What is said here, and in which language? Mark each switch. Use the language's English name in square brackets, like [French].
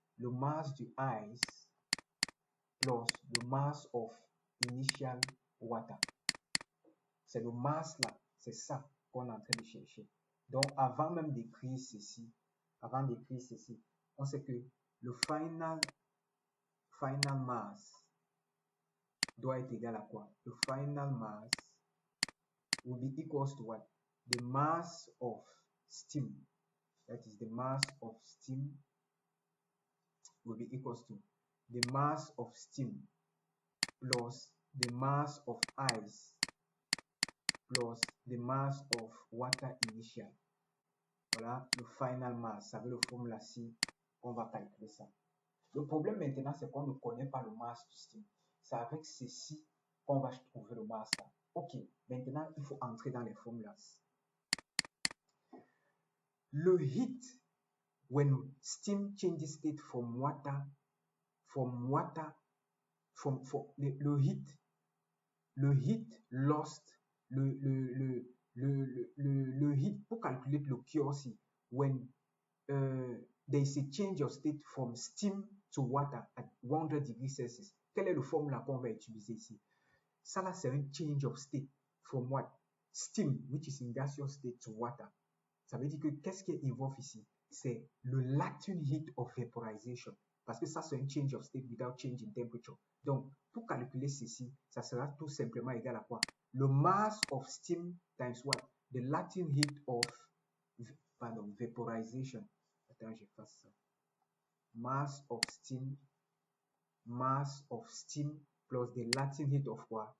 [English] Le mass du ice plus le mass of initial water. [French] C'est le mass là, c'est ça qu'on est en train de chercher. Donc, avant même d'écrire ceci, on sait que le final mass doit être égal à quoi? [English] Le final mass will be equals to what? The mass of steam. That is the mass of steam will be equals to the mass of steam plus the mass of ice plus the mass of water initial. [French] Voilà le final mass. Ça veut le formule-ci, on va calculer ça. Le problème maintenant, c'est qu'on ne connaît pas le mass du steam. C'est avec ceci qu'on va trouver le mass là. Ok, maintenant, il faut entrer dans les formules. [English] Le heat, when steam changes state from water, le heat lost, le heat, [French] pour calculer le [English] QC, when there is a change of state from steam to water at 100 degrees Celsius. [French] Quelle est la formule qu'on va utiliser ici? Ça là, c'est un [English] change of state from what? Steam, which is in gaseous state, to water. [French] Ça veut dire que qu'est-ce qui est involved ici? C'est le latent heat of vaporization. Parce que ça, c'est un [English] change of state without change in temperature. [French] Donc, pour calculer ceci, ça sera tout simplement égal à quoi? [English] Le mass of steam times what? The latent heat of vaporization. [French] Attends, je fasse ça. [English] Mass of steam plus the latent heat of what?